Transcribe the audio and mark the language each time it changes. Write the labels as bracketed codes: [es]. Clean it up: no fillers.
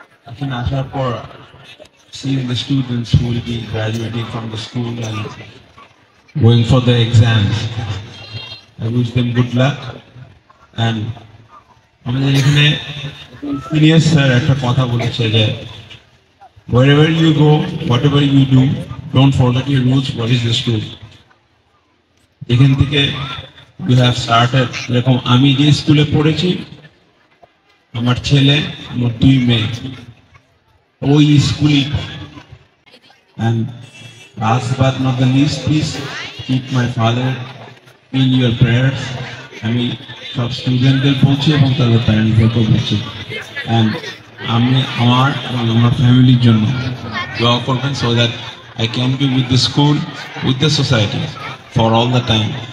[bn] এখানে আসার পর [en] seeing the students who will be graduating from the school and going for the exams, I wish them good luck. And [bn] আমাদের এখানে senior sir একটা কথা বলেছে যে [en] wherever you go, whatever you do, don't forget your roots. What is the school? [bn] এখান থেকে [en] We have started. [bn] এরকম আমি যে স্কুলে পড়েছি, আমার ছেলে, আমার 2 মেয়ে ওই স্কুলই। [en] And last but not the least, please keep my father in your prayers. [bn] আমি সব স্টুডেন্টদের বলছি এবং তাদের প্যারেন্টসদেরকেও বলছি, অ্যান্ড আমি আমার এবং আমার ফ্যামিলির জন্য দোয়া করবেন, [en] So that I can be with the school, with the society for all the time.